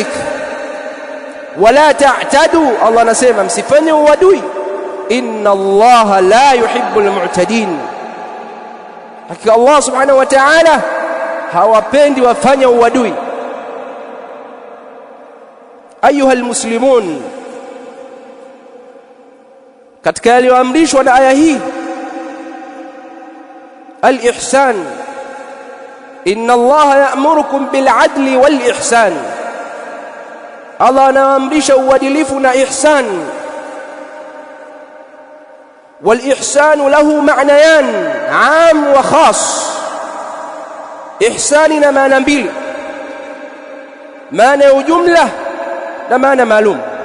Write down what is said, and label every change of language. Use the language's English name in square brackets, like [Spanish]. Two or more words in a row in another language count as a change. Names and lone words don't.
[Arabic] ولا تعتدوا, [Swahili] Allah anasema msifanye uadui, [Arabic] إن الله لا يحب المعتدين. [Swahili] Hakika [Arabic] الله سبحانه وتعالى [Swahili] hawapendi wafanya uadui. [Arabic] أيها المسلمون, [Swahili] katika yaliyoamrishwa na aya hii al-ihsan. [Arabic] إن الله يأمركم بالعدل والإحسان. [Swahili] Allah anaamrisha uadilifu na ihsan. [Arabic] والإحسان له معنيان عام وخاص. [Swahili] Ihsani na maana mbili, maana ya jumla na maana maalum.